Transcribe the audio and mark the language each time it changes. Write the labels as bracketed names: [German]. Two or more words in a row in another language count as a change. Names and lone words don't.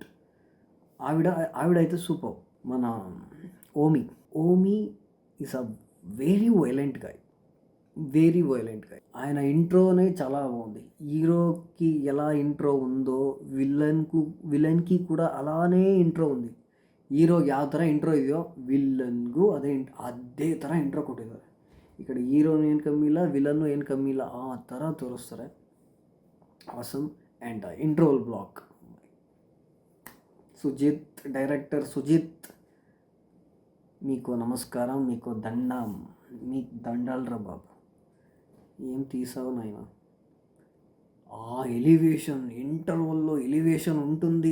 [Telugu] ఆవిడైతే సూపర్. మన ఓమీ [English] is a very violent guy. [Telugu] ఆయన ఇంట్రోనే చాలా బాగుంది. హీరోకి ఎలా ఇంట్రో ఉందో విలన్కి కూడా అలానే ಇಂಟ್ರೋ ఉంది. [Kannada] ಹೀರೋಗೆ ಯಾವ ಥರ ಇಂಟ್ರೋ ಇದೆಯೋ ವಿಲ್ಲನ್ಗೂ ಅದೇ ಥರ ಇಂಟ್ರೋ ಕೊಟ್ಟಿದ್ದಾರೆ. ಈ ಕಡೆ ಹೀರೋನು ಏನು ಕಮ್ಮಿ ಇಲ್ಲ, ವಿಲನ್ನು ಏನು ಕಮ್ಮಿ ಇಲ್ಲ, ಆ ಥರ ತೋರಿಸ್ತಾರೆ. ಆಸಮ್. [English] and interval block, [Telugu] డైరెక్టర్ సుజిత్, మీకు నమస్కారం, మీకు దండం, మీకు దండాలరా బాబు, ఏం తీసావు నాయన. ఆ ఎలివేషన్, ఇంటర్వల్లో ఎలివేషన్ ఉంటుంది.